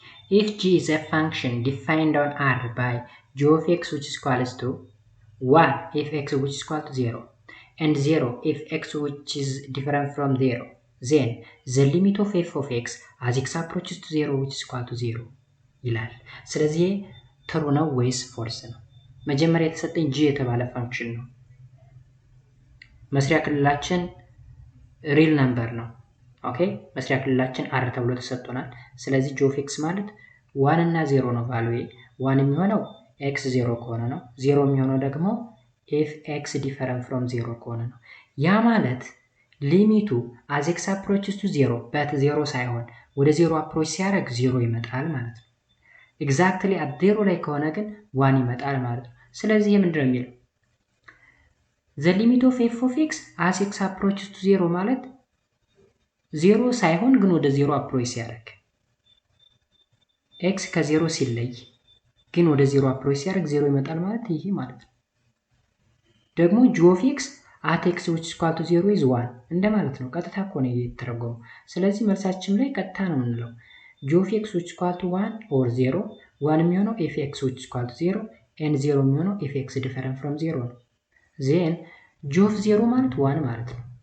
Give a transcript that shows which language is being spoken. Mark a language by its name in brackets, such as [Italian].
[English] If g is a function defined on R by g of x which is equal to 1 if x which is equal to 0 and 0 if x which is different from 0, then the limit of f of x as x approaches to 0 which is equal to 0 [Amharic] ይላል። ስለዚህ ትሩ ነው ወይስ ፎልስ ነው? መጀመሪያ የተሰጠኝ g የተባለ ፋንክሽን ነው። መስሪያ ክልላችን ሪል ነምበር ነው። ኦኬ መስሪያ ክልላችን r ተብሎ ተሰጥቶናል። ስለዚህ g of x ማለት 1 እና 0 ነው ቫልዩ 1 የሚሆነው x 0 ከሆነ ነው 0 የሚሆነው ደግሞ [English] if x different from 0 [Amharic] ከሆነ ነው። ያ ማለት ሊሚቱ [English] as x approaches to 0 but 0 [Amharic] ሳይሆን ወደ 0 approach ሲያደርግ 0 ይመጣል ማለት ነው። ኤግዛክትሊ at 0 ላይ ከሆነ ግን 1 ይመጣል ማለት ነው። ስለዚህ ምንድነው የሚለው [English] the limit of f of x as x approaches to 0 [Amharic] ማለት 0 ሳይሆን ግን ወደ 0 approach ሲያደርግ x ከ0 ሲለይ ግን ወደ 0 approach ሲያደርግ 0 ይመጣል ማለት ይሄ ማለት ነው። ደግሞ g of x [English] at x which is equal to 0 is 1 [Amharic] እንደማለት ነው ቀጥታ እኮ ነው የተረጎመው ስለዚህ መልሳችን ላይ ቀጥታ ነው የምንለው [English] g of x which is equal to 1 or 0 1 የሚሆነው if x which is equal to 0 and 0 የሚሆነው if x different from 0 ነው then g of 0 ማለት 1 ማለት ነው